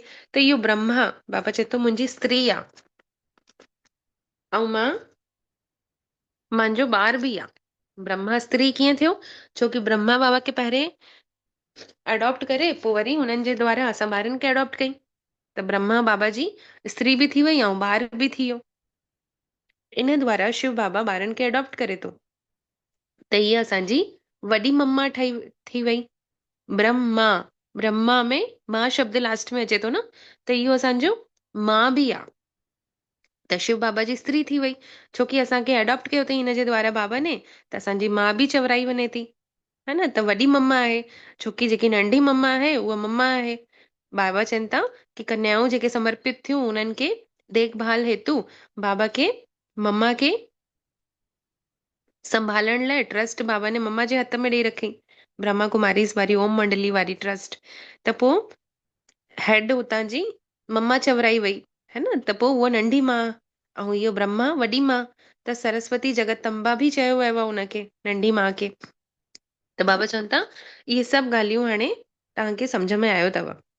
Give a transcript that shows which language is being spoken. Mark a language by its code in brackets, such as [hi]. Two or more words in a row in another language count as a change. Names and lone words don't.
[sd] त इहो ब्रह्मा बाबा चए थो मुंहिंजी स्त्री आहे ऐं मुंहिंजो ॿार बि आहे। ब्रह्मा स्त्री कीअं थियो, छोकी ब्रह्मा बाबा खे पहिरें अडॉप्ट करे पोइ वरी हुननि जे द्वारा असां ॿारनि खे अडॉप्ट कई, त ब्रह्मा बाबा जी स्त्री बि थी वई ऐं ॿार बि थी वियो। इन द्वारा शिव बाबा ॿारनि खे अडॉप्ट करे थो। त हीअ असांजी वॾी मम्मा ठही थी वई ब्रह्मा। ब्रह्मा में मां शब्द लास्ट में अचे थो न, त इहो असांजो मां बि आहे। त शिव बाबा जी स्त्री थी वई, छोकी असांखे अडॉप्ट कयो अथई हिन जे द्वारा बाबा ने, त असांजी मां बि चवराई वञे थी, है न। त वॾी मम्मा आहे, छोकी जेकी नंढी मम्मा आहे उहा मम्मा आहे। बाबा चवनि था की कन्याऊं जेके समर्पित थियूं उन्हनि खे देखभाल हेतु बाबा खे मम्मा खे संभालण लाइ ट्रस्ट बाबा ने मम्मा जे हथ में ॾेई रखी, ब्रह्मा कुमारीज़ वारी ओम मंडली वारी ट्रस्ट। त पोइ हेड हुतां जी मम्मा चवराई वई, है न। त पोइ उहा नंढी मां ऐं इहो ब्रह्मा वॾी मां, त सरस्वती जगतम्बा बि चयो वियो आहे उनखे, नंढी मां खे। त बाबा चवनि था इहे सभु ॻाल्हियूं हाणे तव्हांखे सम्झ में आयो अथव।